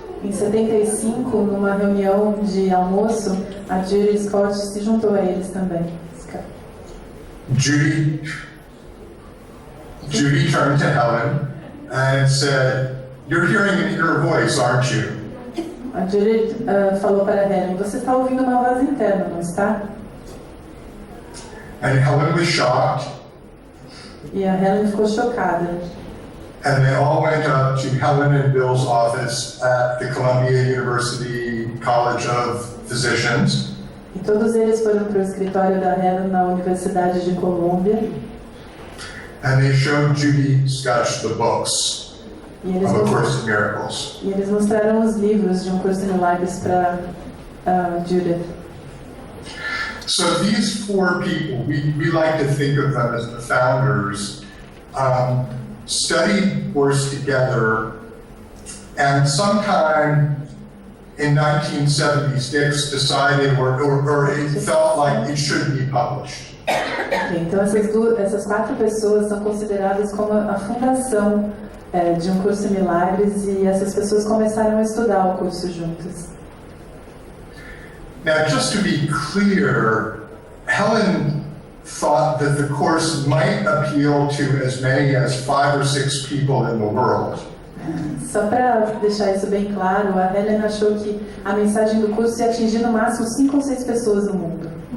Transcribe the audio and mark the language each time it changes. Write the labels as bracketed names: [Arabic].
[Portuguese] Em 75, numa reunião de almoço, a Judy Scott se juntou a eles também. [English] Judy turned to Helen and said, "You're hearing an inner voice, aren't you?" [Portuguese] A Judy falou para Helen, você está ouvindo uma voz interna, não está? [English] And Helen was shocked. [Portuguese] E a Helen ficou chocada. [English] And they all went up to Helen and Bill's office at the Columbia University College of Physicians. [Portuguese] E todos eles foram para o escritório da Helen na Universidade de Colômbia. [English] And they showed Judy Scutch the books of A Course in Miracles. [Portuguese] E eles mostraram os livros de Um Curso em Milagres para Judith. [English] So these 4 people, we like to think of them as the founders, studied the course together, and sometime in 1976 decided, or it felt like it should be published. [Portuguese] Então essas 4 pessoas são consideradas como a fundação de Um Curso em Milagres, e essas pessoas começaram a estudar o curso juntas. [English] Now, just to be clear, Helen thought that the course might appeal to as many as 5 or 6 people in the world. [Portuguese] Só para deixar isso bem claro, a Helen achou que a mensagem do curso ia atingir no máximo 5 ou 6 pessoas no mundo.